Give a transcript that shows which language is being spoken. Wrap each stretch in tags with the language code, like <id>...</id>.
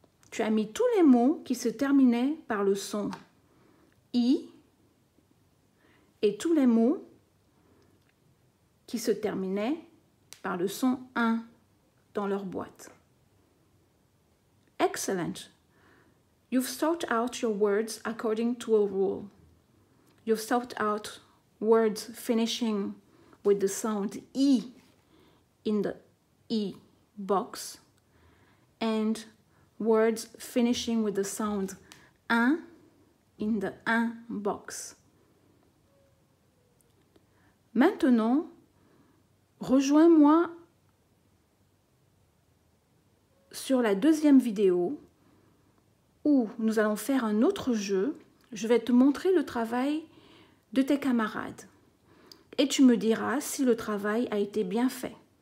<fr>Tu as mis tous les mots qui se terminaient par le son I et tous les mots qui se terminaient par le son 1 dans leur boîte. Excellent!</fr> <en>You've sought out your words according to a rule. You've sought out words finishing with the sound E in the E box and words finishing with the sound 1 in the 1 box.</en> <fr>Maintenant, rejoins-moi sur la deuxième vidéo où nous allons faire un autre jeu. Je vais te montrer le travail de tes camarades et tu me diras si le travail a été bien fait.</fr>